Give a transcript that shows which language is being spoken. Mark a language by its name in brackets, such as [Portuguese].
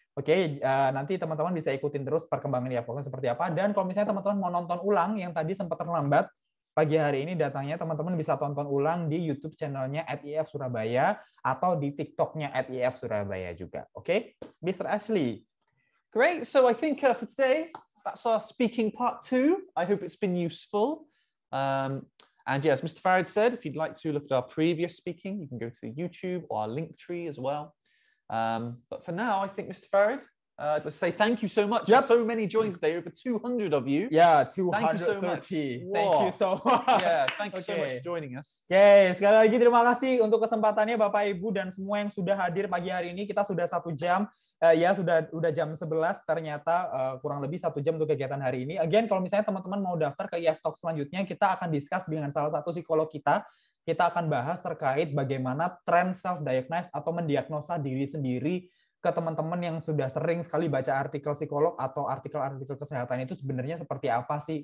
[Indonesian] Oke, nanti teman-teman bisa ikutin terus perkembangan IF Talks seperti apa. Dan kalau misalnya teman-teman mau nonton ulang yang tadi sempat terlambat, pagi hari ini datangnya teman-teman bisa tonton ulang di YouTube channelnya @IF Surabaya atau di TikToknya @IF Surabaya juga. Oke, Mr. Ashley. [English] Great. So I think for today, that's our speaking part 2. I hope it's been useful. And yeah, as Mr. Farid said, if you'd like to look at our previous speaking, you can go to YouTube or our link tree as well. But for now, I think, Mr. Farid, just say thank you so much. Yep. So many joins today, over 200 of you. Yeah, 230. Thank you so much. Thank you so much. Yeah, thank you so much for joining us. [Indonesian] Oke, sekali lagi terima kasih untuk kesempatannya Bapak Ibu dan semua yang sudah hadir pagi hari ini. Kita sudah 1 jam. Ya, sudah jam 11 ternyata, kurang lebih 1 jam untuk kegiatan hari ini. Again, kalau misalnya teman-teman mau daftar ke IF Talk selanjutnya, kita akan discuss dengan salah satu psikolog kita. Kita akan bahas terkait bagaimana tren self-diagnose atau mendiagnosa diri sendiri ke teman-teman yang sudah sering sekali baca artikel psikolog atau artikel-artikel kesehatan itu sebenarnya seperti apa sih.